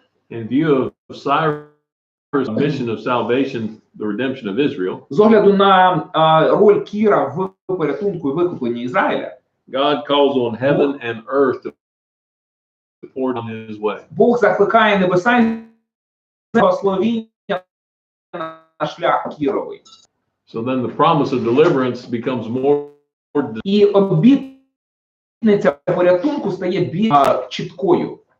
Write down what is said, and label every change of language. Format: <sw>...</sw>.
<en>In view of Cyrus' mission of salvation, the redemption of Israel,</en> <uk>З огляду на роль Кіра в порятунку і викупленні Ізраїля,</uk> <en>God calls on heaven and earth to pour down his way.</en> <uk>Бог закликає небеса і благословіння на шлях Кіровий.</uk> <en>So then the promise of deliverance becomes more.</en> <uk>І обітниця порятунку стає більш чіткою.</uk>